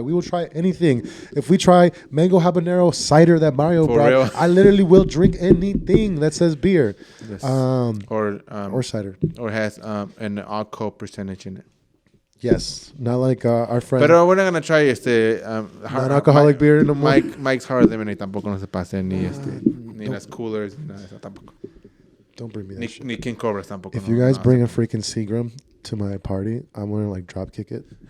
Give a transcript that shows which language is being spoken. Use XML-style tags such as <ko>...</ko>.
<en>We will try anything. If we try mango habanero cider that Mario brought, I literally will drink anything that says beer. Yes. Or cider. Or has an alcohol percentage in it. Yes, not like our friend. Pero we're not gonna try non-alcoholic beer no more.</en> <es>Mike's Hard Lemonade tampoco no se pase ni las coolers ni nada de eso tampoco.</es> <en>Don't bring me that shit.</en> <es>Ni King Cobras tampoco.</es> <en>If you guys bring a freaking Seagram to my party, I'm gonna like drop kick it.</en>